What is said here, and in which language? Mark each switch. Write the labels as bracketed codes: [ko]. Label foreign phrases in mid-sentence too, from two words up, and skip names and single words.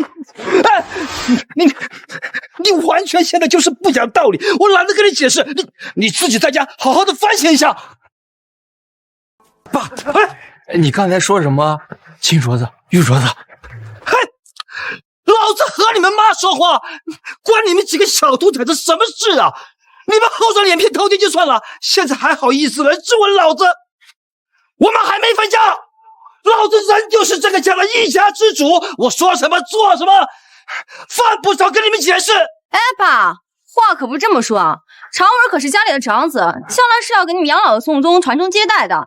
[zh] 哎，你完全現在就是不講道理，我懶得跟你解釋，你自己在家好好的反省一下。爸，哎，你剛才說什麼？金鐲子、玉鐲子？嘿，老子和你們媽說話，關你們幾個小兔崽子什麼事啊？你們厚着臉皮偷聽就算了，現在還好意思來質問老子？我們還沒分家，老子人就是這個家的一家之主，我說什麼做什麼，犯不着跟你們解釋。哎，爸，話可不是這麼說啊，常文可是家裡的長子，將來是要給你們養老的宋宗傳宗接代的。